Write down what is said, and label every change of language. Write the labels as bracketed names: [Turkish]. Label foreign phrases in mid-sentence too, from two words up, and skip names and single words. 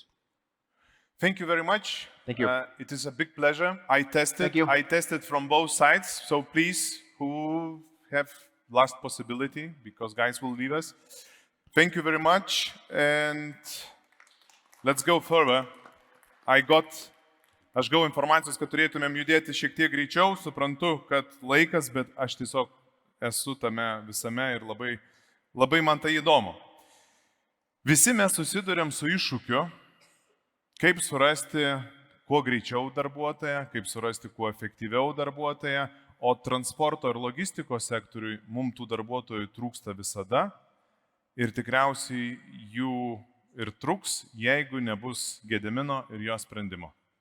[English] Thank you very much. Thank you. It is a big pleasure. I tested from both sides. So please, who have last possibility, because guys will leave us. Thank you very much. And let's go further. [Lithuanian] Aš gavau informacijos, kad turėtumėm judėti šiek tiek greičiau. Suprantu, kad laikas, bet aš tiesiog esu tame visame ir labai man tai įdomu. Visi mes susidurėm su iššūkiu, kaip surasti kuo greičiau darbuotoją, kaip surasti kuo efektyviau darbuotoją, o transporto ir logistikos sektoriui mums tų darbuotojų trūksta visada ir tikriausiai jų ir truks, jeigu nebus Gedimino ir jo sprendimo.